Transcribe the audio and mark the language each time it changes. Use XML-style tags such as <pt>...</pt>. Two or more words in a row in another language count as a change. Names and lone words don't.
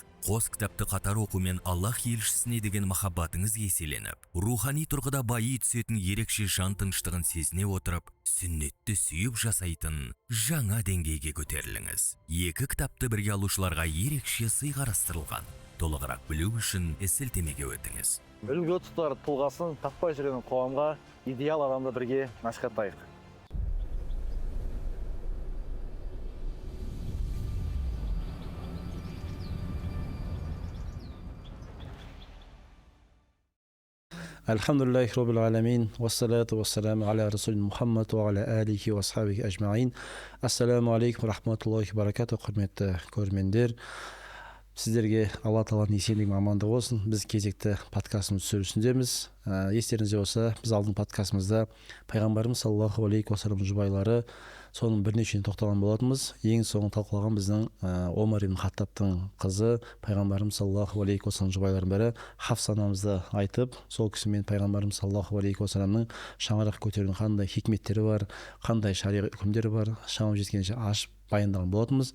<kk>Қос кітапты қатар оқумен Аллах елшісіне деген махаббатыңыз еселеніп, рухани тұрғыда байи түсетін ерекше жан тыныштығын сезіне отырып, сүннетті сүйіп жасайтын жаңа деңгейге көтеріліңіз. Екі кітапты бірге алушыларға ерекше сый қарастырылған. Толығырақ білу үшін сілтемеге өтіңіз. Үлгі тұтар тұлғасын таппай жүрген қоғамға идеал адамды бірге насихаттайық.</kk> <ar>الحمد لله رب العالمين والصلاة والسلام على رسول محمد وعلى آله وأصحابه أجمعين. السلام عليكم رحمة الله بركاته,</ar> <kk>құрметті көрермендер. Сіздерге Алла Тағаланың есендігі амандығы болсын. Біз кезекті подкастымыз түсірісіндеміз. Естеріңізде болса, біз алдың подкастымызда пайғамбарымыз</kk> <ar>صلى الله عليه وسلم</ar> <kk>жұбайлары, соның бірнешеуіне тоқталған болатынбыз. Ең соңын талқылаған біздің Омар ибн Хаттабтың қызы, пайғамбарымыз</kk> <ar>صلى الله عليه وسلم</ar> <kk>жұбайларының бірі Хафса анамызды айтып, сол кісімен пайғамбарымыз</kk> <ar>صلى الله عليه وسلم</ar> <kk>шаңырақ көтерудің қандай хикметтері бар, қандай шариғи үкімдері бар, шамам жеткенше ашып баяндаған болатынбыз.</kk>